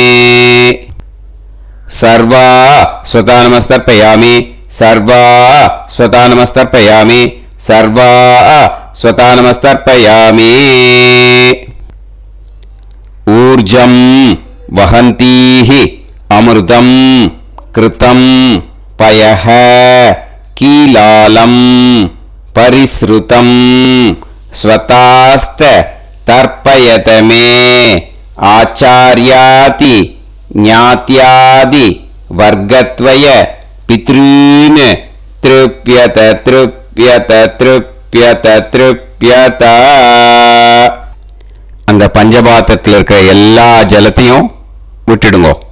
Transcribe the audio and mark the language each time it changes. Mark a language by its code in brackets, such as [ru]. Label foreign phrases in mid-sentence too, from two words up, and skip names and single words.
[sa] सर्वा स्वता नमस्तर्पयामि, सर्वा स्वता नमस्तर्पयामि, सर्वा स्वता नमस्तर्पयामि. ऊर्जं वहन्तीः अमृतं कृतं पयः कीलालं परिस्रुतं स्वधास्थ तर्पयत मे आचार्यादि ज्ञात्यादि वर्गद्वय पितॄन् तृप्यत तृप्यत तृप्यत तृप्यत. [ta] அந்த பஞ்சபாத்திரத்தில் இருக்கிற எல்லா ஜலத்தையும் விட்டுடுங்க.